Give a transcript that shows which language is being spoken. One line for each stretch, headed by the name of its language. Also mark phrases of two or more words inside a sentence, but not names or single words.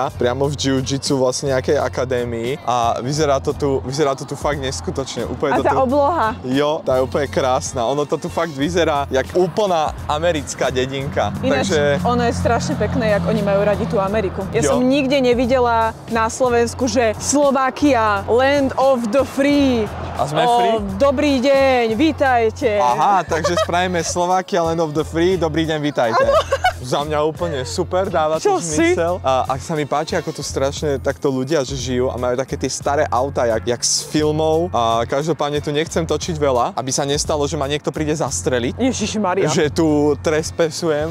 Slovak: Priamo v jiu-jitsu vlastne nejakej akadémii. A vyzerá to tu fakt neskutočne. Úplne a tá obloha. Jo, tá je úplne krásna. Ono to tu fakt vyzerá jak úplná americká dedinka. Ináč, takže ono je strašne pekné, jak oni majú radi tú Ameriku. Ja som nikde nevidela na Slovensku, že Slovakia,
English: land of the free.
Slovak: A sme free? Dobrý deň, vítajte. Aha, takže spravíme Slovakia,
English: land of the free,
Slovak: dobrý deň, vítajte. Ano. Za mňa úplne super, dáva to zmysel. A sa mi páči, ako tu strašne takto ľudia žijú a majú také tie staré auta, jak z filmov. A každopádne tu nechcem točiť veľa, aby sa nestalo, že ma niekto príde zastreliť. Ježišmaria. Že tu trespesujem.